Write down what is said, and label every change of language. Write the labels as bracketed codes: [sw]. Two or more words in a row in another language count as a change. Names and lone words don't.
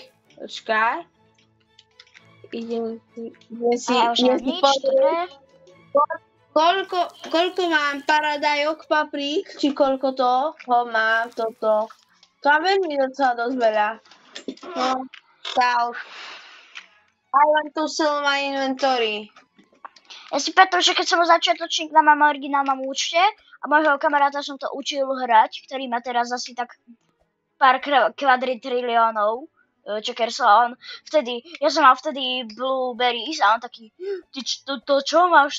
[sk] Počkaj. Idem si... A ja už mám nič, dobre. Koľko mám paradajok, paprík, či koľko to? Mám toto. To mám veľmi docela dosť veľa. No, tak. [en] I want to sell my inventory. [sk] Ja si pamätám, že keď som bol začiatočník na mám originálnom účte a môjho kamaráta som to učil hrať, ktorý má teraz asi tak pár kvadritriliónov checkersov. Ja som mal vtedy blueberries a on taký, ty to čo máš?